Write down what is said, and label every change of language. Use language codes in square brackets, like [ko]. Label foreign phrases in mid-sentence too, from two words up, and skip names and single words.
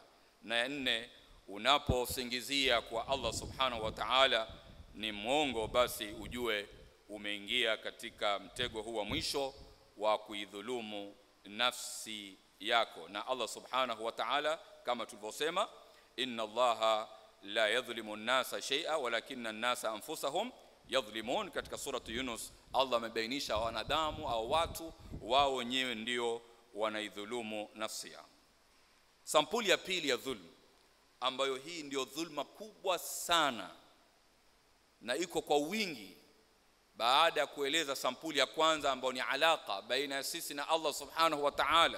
[sw] Na ya nne, unaposingizia kwa Allah [ar] سبحانه وتعالى [sw] ni mwongo, basi ujue umeingia katika mtego huu wa mwisho wa kuidhulumu nafsi yako. Na Allah [ar] سبحانه وتعالى [sw] kama tulivyosema, [ar] إن الله لا يظلم الناس شيئا ولكن الناس أنفسهم يظلمون. [sw] Katika suratu Yunus Allah amebainisha wanadamu au watu wao wenyewe ndio wanaidhulumu nafsi yao. Sampuli ya pili ya dhulma, ambayo hii ndio dhulma kubwa sana na iko kwa wingi, baada ya kueleza sampuli ya kwanza ambayo ni alaka baina ya sisi na Allah [ar] سبحانه وتعالى.